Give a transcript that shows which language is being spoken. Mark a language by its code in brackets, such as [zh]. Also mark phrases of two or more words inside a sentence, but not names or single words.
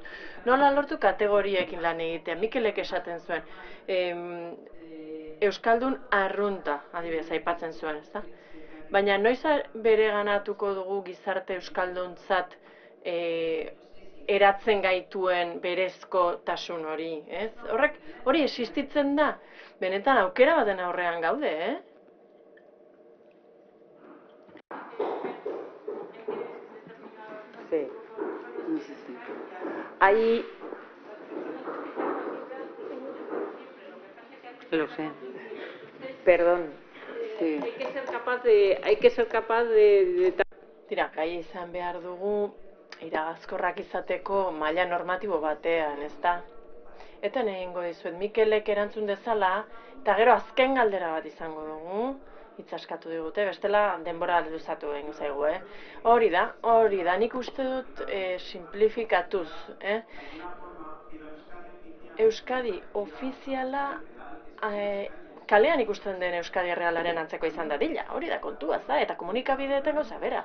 [eu] Nola lortu kategoriekin lan egitea? Mikelek esaten zuen, Euskaldun arrunta, adibidez, aipatzen zuen, ezta? Baina noiz bereganatuko dugu gizarte euskalduntzat eratzen gaituen berezko tasun hori, ez? Hori existitzen da, benetan aukera baten aurrean gaude, [es] Sí. Hay... Lo sé. Perdón. Sí. Hay que ser capaz de... [eu] Tira, gai izan behar dugu iragazkorrak izateko maila normatibo batean, ezta? Eta egingo dizuet, Mikelek erantzun dezala, eta gero azken galdera bat izango dugu, itzaskatu digute, bestela denbora luzatu egin zaigu, Hori da, nik uste dut simplifikatuz, Euskadi ofiziala, kalean ikusten den Euskadi Errealaren antzeko izan dadila, hori da kontua, eta komunikabideetan gauza bera.